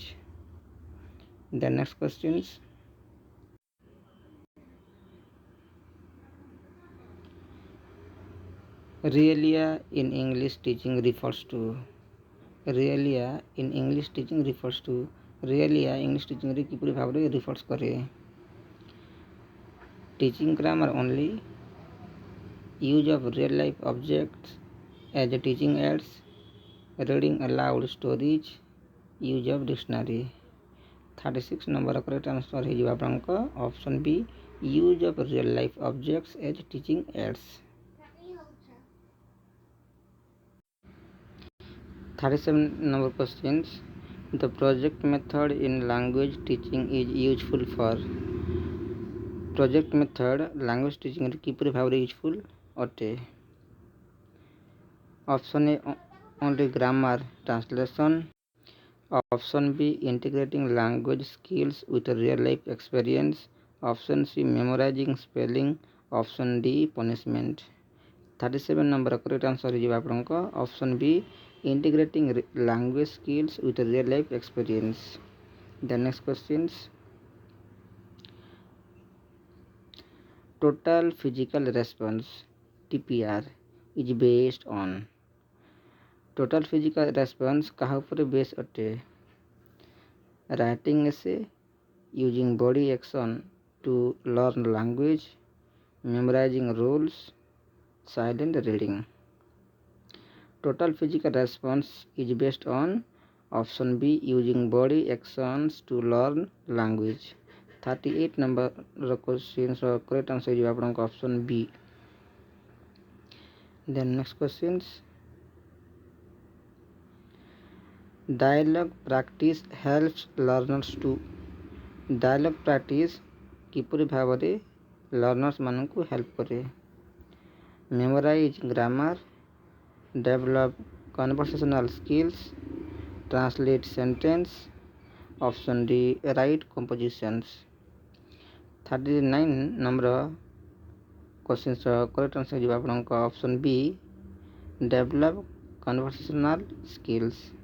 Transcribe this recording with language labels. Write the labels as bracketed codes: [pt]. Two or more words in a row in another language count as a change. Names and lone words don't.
[en] The next questions. Realia in English teaching refers to. Realia in English teaching refers to. Realia English teaching [or] ରେ କିପରି ଭାବରେ [en] refers करे. Teaching grammar only. Use of real life objects as a teaching aids. Reading aloud stories. Use of dictionary. 36 number correct answer [or] ହେ ଯୋ ଆପଣଙ୍କ [en] option B use of real life objects as teaching aids. 37 number questions. The project method in language teaching is useful for. Project method language teaching [or] ରେ କିପରି ଭାବରେ ୟୁଜଫୁଲ ଅଟେ. [en] Option A, only grammar translation. Option B, integrating language skills with real life experience. Option C, memorizing spelling. Option D, punishment. 37 number correct answer is आपनका option B, integrating language skills with real life experience. The next questions. Total physical response TPR is based on. Total physical response [or] କାହା ଉପର ବେସ ଅଟେ. [en] Writing essay, using body action to learn language, memorizing rules, silent reading. Total physical response is based on option B, using body actions to learn language. 38 number questions correct answer is आपनका option B. Then next questions. Dialogue practice helps learners to. Dialogue practice [or] କିପରି ଭାବରେ ଲର୍ନର୍ସ ମାନଙ୍କୁ ହେଲ୍ପ କରେ. [en] Memorize grammar. Develop conversational skills. Translate sentence. Option D, write compositions. 39 number questions correct answer is आपनका option B, develop conversational skills.